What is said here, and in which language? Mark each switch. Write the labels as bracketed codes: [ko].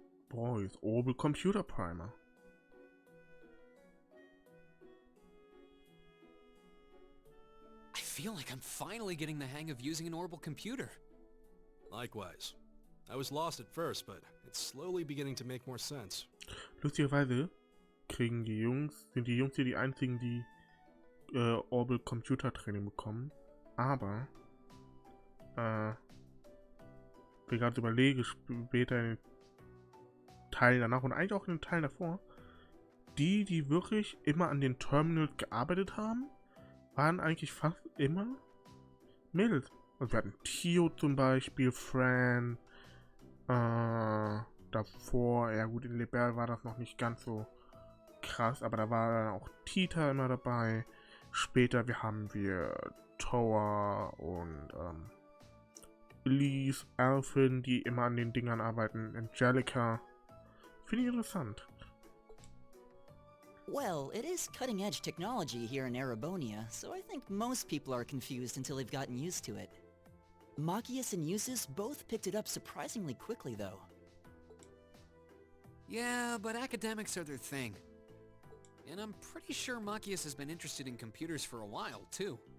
[en] Boys, Orbital Computer Primer. I feel like I'm finally getting the hang of using an orbital computer. Likewise. I was lost at first, but it's slowly beginning to make more sense. [de] Lustigerweise sind die Jungs hier die einzigen, die Orbital Computer Training bekommen. Aber, ich gerade überlege, später in den Teilen danach und eigentlich auch in den Teilen davor, die wirklich immer an den Terminals gearbeitet haben, waren eigentlich fast immer Mädels. Also wir hatten Tio zum Beispiel, Fran, davor, ja gut, in Lebel war das noch nicht ganz so krass, aber da war dann auch Tita immer dabei. Später haben wir Tower und Elise, Alphin, die immer an den Dingern arbeiten, Angelica. Finde ich interessant. [en] Well, it is cutting-edge technology here in Erebonia, so I think most people are confused until they've gotten used to it. Machias and Usus both picked it up surprisingly quickly, though. Yeah, but academics are their thing. And I'm pretty sure Machias has been interested in computers for a while, too.